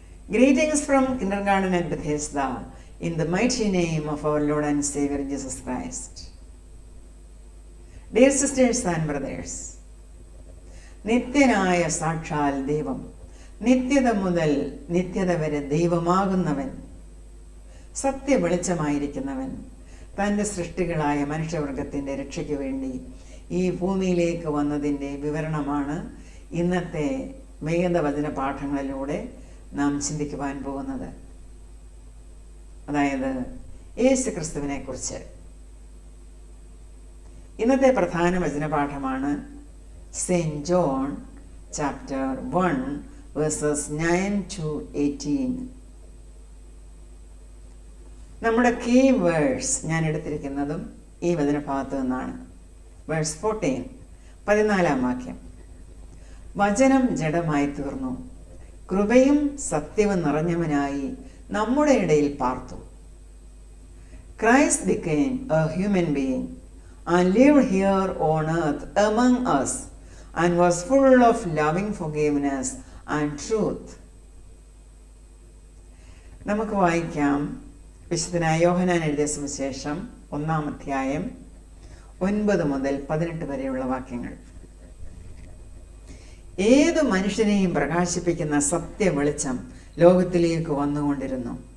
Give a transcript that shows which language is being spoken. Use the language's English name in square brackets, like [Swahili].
[English] Greetings from Kindergarten at Bethesda, in the mighty name of our Lord and Savior Jesus Christ. Dear sisters and brothers, [Malayalam] നിത്യനായ സാക്ഷാൽ ദൈവം, നിത്യത മുതൽ നിത്യത വരെ ദൈവമാകുന്നവൻ, സത്യ വെളിച്ചമായിരിക്കുന്നവൻ, തൻ്റെ സൃഷ്ടികളായ മനുഷ്യവർഗത്തിൻ്റെ രക്ഷയ്ക്ക് വേണ്ടി ഈ ഭൂമിയിലേക്ക് വന്നതിൻ്റെ വിവരണമാണ് ഇന്നത്തെ വേദവചന പാഠങ്ങളിലൂടെ നാം ചിന്തിക്കുവാൻ പോകുന്നത്. അതായത് യേശു ക്രിസ്തുവിനെ കുറിച്ച്. ഇന്നത്തെ പ്രധാന വചനപാഠമാണ് [English] Saint John chapter 1 verses 9 to 18. [Malayalam] നമ്മുടെ കീ വേഴ്സ് ഞാൻ എടുത്തിരിക്കുന്നതും ഈ വചനഭാഗത്തു നിന്നാണ്. വേഴ്സ് 14, 14 വാക്യം. വചനം ജഡമായി തീർന്നു, കൃപയും സത്യവും നിറഞ്ഞവനായി നമ്മുടെ ഇടയിൽ പാർത്തു. [English] Christ became a human being and lived here on earth among us and was full of loving forgiveness and truth. [Malayalam] നമുക്ക് വായിക്കാം വിശുദ്ധനായ യോഹന്നാൻ എഴുതിയ സുവിശേഷം 1-ാം അധ്യായം 9 മുതൽ 18 വരെയുള്ള വാക്യങ്ങൾ. ഏതു മനുഷ്യനെയും പ്രകാശിപ്പിക്കുന്ന സത്യ വെളിച്ചം ലോകത്തിലേക്ക് വന്നുകൊണ്ടിരുന്നു.